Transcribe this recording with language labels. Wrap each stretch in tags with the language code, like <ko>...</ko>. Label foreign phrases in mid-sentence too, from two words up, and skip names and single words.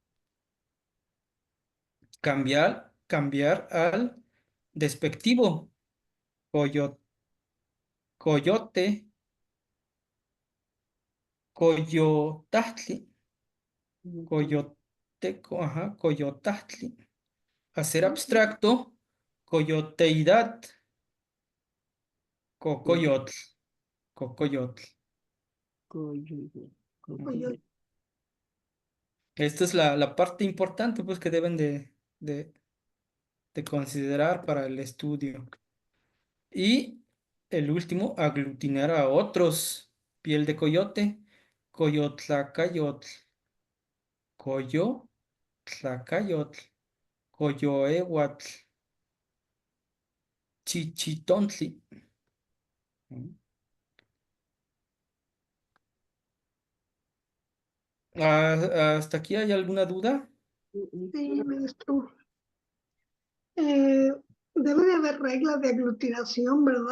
<es>Cambiar al despectivo, coyote, coyotahtli, coyoteco, ajá, coyotahtli. Hacer abstracto, coyoteidad,</es> <nah>cocoyotl, cocoyotl. Coyo-</nah> <es>Esta es la parte importante pues que deben de considerar para el estudio. Y el último, aglutinar a otros. Piel de coyote,</es> <nah>coyotlacayotl, coyotlacayotl, coyoehuatl, chichitontli.</nah> <es>¿Hasta aquí hay alguna duda? Sí, maestro. Eh, Debe de haber reglas de aglutinación, ¿verdad?</es>